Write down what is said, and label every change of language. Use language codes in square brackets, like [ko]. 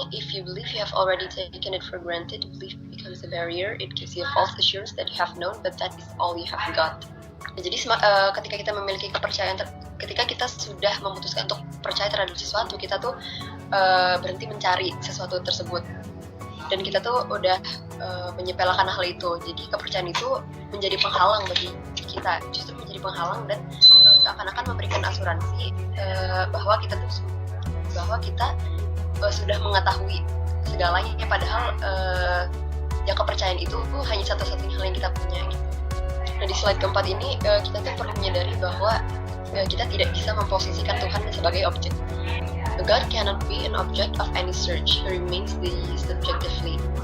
[en] If you believe you have already taken it for granted, belief becomes a barrier. It gives you a false assurance that you have known, but that is all you have got. [id] Jadi ketika kita memiliki kepercayaan, ketika kita sudah memutuskan untuk percaya terhadap sesuatu, kita tuh berhenti mencari sesuatu tersebut. Dan kita tuh udah menyepelekan hal itu. Jadi kepercayaan itu menjadi penghalang bagi kita, justru menjadi penghalang dan seakan-akan memberikan asuransi bahwa kita sudah mengetahui segalanya, padahal yang kepercayaan itu hanya satu-satunya hal yang kita punya. Nah, di slide keempat ini kita tuh perlu menyadari bahwa kita tidak bisa memposisikan Tuhan sebagai objek. [en] God cannot be an object of any search. He remains the subjectively.